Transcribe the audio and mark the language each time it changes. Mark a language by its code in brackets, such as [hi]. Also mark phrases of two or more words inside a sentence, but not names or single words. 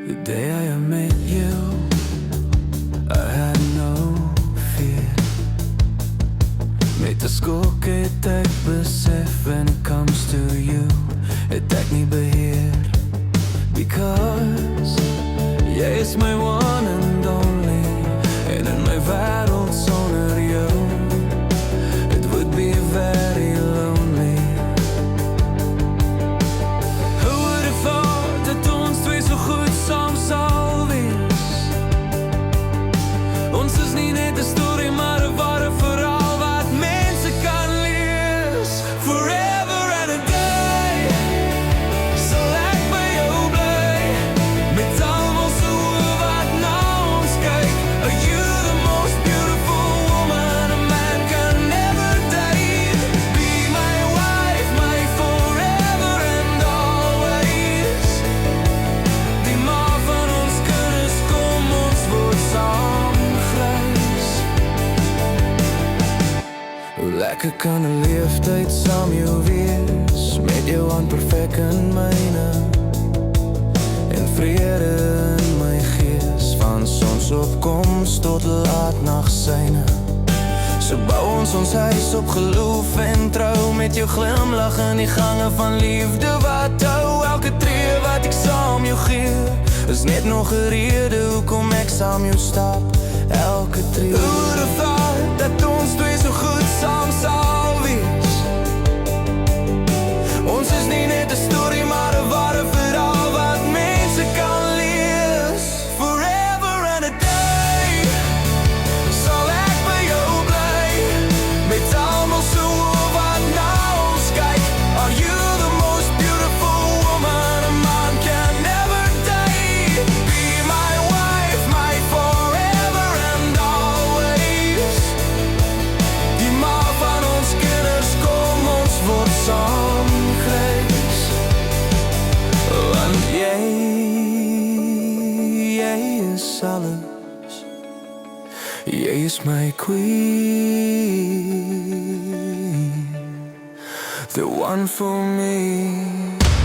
[en] day I met you, I had no fear. [af] Met 'n skok het ek besef [en] when it comes to you, [af] het ek nie beheer. [en] Because [af] jy is [en] my one and only, [af] en in my wêreld sonder jou, [en] it would be very lonely. Who would have thought [af] dat ons twee so goed saam sal wees? Ons is nie net 'n storie, maar 'n ware verhaal wat mense kan lees. [en] Forever and a day [af] sal ek by jou bly, met almal se oë wat na ons kyk. [en] Are you the most beautiful woman a man can never date? Be my wife, my forever and always. [af] Die ma van ons kinders, kom ons word saam grys. Hoe lekker kan 'n leeftyd saam jou wees, met jou hand perfek in myne, en vrede in my gees, van sonsopkoms tot laatnagsyne. So bou ons huis op geloof en trou, met jou glimlach in die gange van liefde wat hou. Elke tree wat ek saam jou gee, is net nog 'n rede hoekom ek saam jou stap. Elke tree. [en] Who would have thought [af] dat ons twee so goed saam sal wees? Ons is nie net 'n storie, maar 'n ware verhaal wat mense kan lees. [en] Forever and a day [af] sal ek by jou bly, met almal se oë wat na ons kyk. [en] Are you the most beautiful woman a man can never date? Be my wife, my forever and always. [af] Die ma van ons kinders, kom ons word saam grys. Want jy is alles. Jy is my [en] queen, the one for me.